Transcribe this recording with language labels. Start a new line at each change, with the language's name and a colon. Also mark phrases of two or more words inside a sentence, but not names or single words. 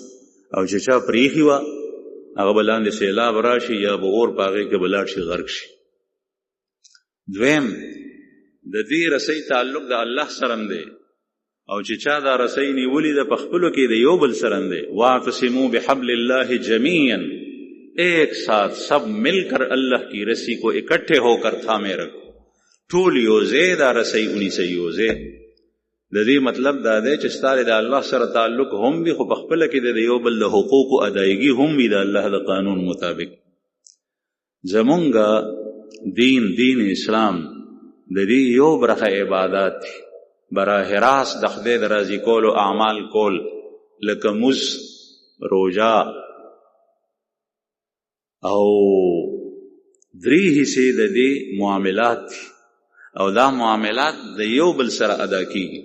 Pashto: او چې چا پریښي وه هغه به لاندې سیلاب راشي یا به اور په هغې کې به لاړ شي، غرق شي. دویم د دې رسۍ تعلق د الله سره دی، او چې چا دا رسۍ نیولې ده په خپلو کې د یو بل سره دی.
Arabic: واعتصموا بحبل الله جمیعا،
Urdu: ایک ساتھ سب مل کر اللہ کی رسی کو اکٹھے ہو کر تھامے رکھو.
Pashto: ټول یو ځای دا رسۍ ونیسئ یو ځای. د دې مطلب دا دی چې ستاره د الله سره تعلق هم وي، خو په خپله کې د یو بل د حقوقو ادایګي هم وي د الله د قانون مطابق. زمونږ دین اسلام د دې یو برخه عبادات دي، براه راست د خدای د راضي کولو اعمال کول، لکه مز، روژه، او 3 حصے د دې معاملات دي، او دا معاملات د یو بل سره ادا کیږي.